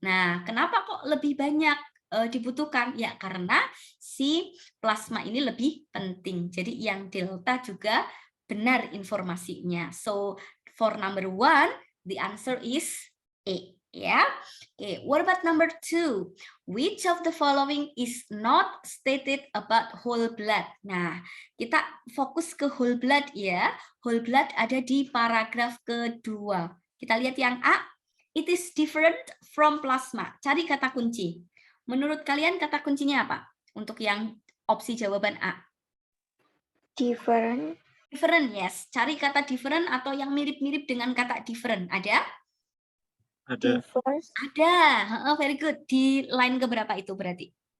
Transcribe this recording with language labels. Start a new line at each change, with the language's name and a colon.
Indonesian: Nah, kenapa kok lebih banyak dibutuhkan? Ya, karena si plasma ini lebih penting. Jadi yang delta juga benar informasinya.
English: So, for number 1, the answer is A. Ya, okay. What about number 2? Which of the following is not stated about whole blood?
Indonesian: Nah, kita fokus ke whole blood ya. Whole blood ada di paragraf kedua. Kita lihat yang A.
English: It is different from plasma.
Indonesian: Cari kata kunci. Menurut kalian kata kuncinya apa? Untuk yang opsi jawaban A.
English: Different. Different, yes.
Indonesian: Cari kata different atau yang mirip-mirip dengan kata different. Ada? Ada. Ada,
English: very good.
Indonesian: Di line keberapa itu berarti?